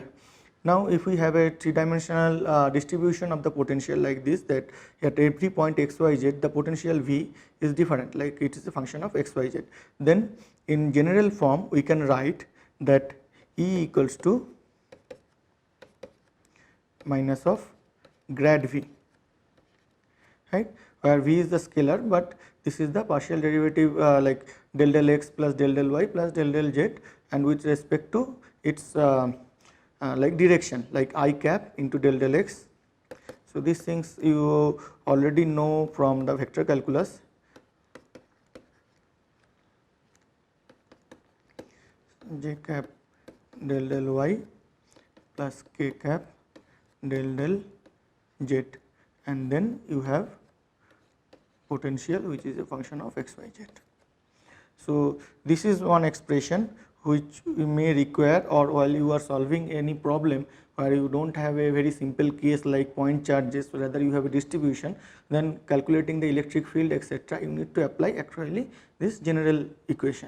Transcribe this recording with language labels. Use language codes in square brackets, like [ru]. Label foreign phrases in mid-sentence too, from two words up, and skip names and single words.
[en] Now if we have a three-dimensional distribution of the potential like this, that at every point xyz the potential V is different, like it is a function of xyz, then in general form we can write that E equals to minus of grad V, right, where V is the scalar, but this is the partial derivative like del del x plus del del y plus del del z, and with respect to its like direction, like I cap into del del x. So these things you already know from the vector calculus. J cap del del y plus k cap del del z, and then you have potential which is a function of x, y, z. So this is one expression which you may require, or while you are solving any problem where you do not have a very simple case like point charges, rather you have a distribution, then calculating the electric field etc., you need to apply actually this general equation.